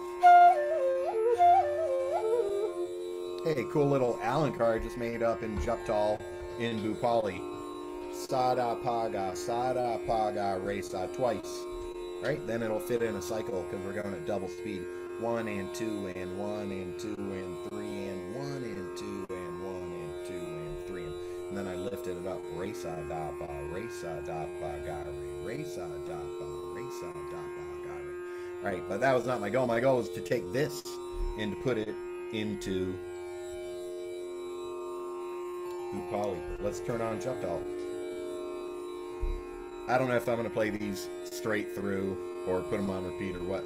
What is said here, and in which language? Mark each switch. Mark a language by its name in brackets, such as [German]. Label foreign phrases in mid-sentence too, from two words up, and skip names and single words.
[English] and hey, cool little Allen card just made up in Jhaptal in Bhoopali. Sada paga, re sa twice. Right? Then it'll fit in a cycle because we're going at double speed. 1 and 2 and 1 and 2 and 3 and 1 and 2 and 1 and 2 and 3. And then I lifted it up. Re sa da ba ga re sa da ba ga re. Right, but that was not my goal. My goal was to take this and to put it into Bhoopali. Let's turn on Jhaptal. I don't know if I'm going to play these straight through or put them on repeat or what.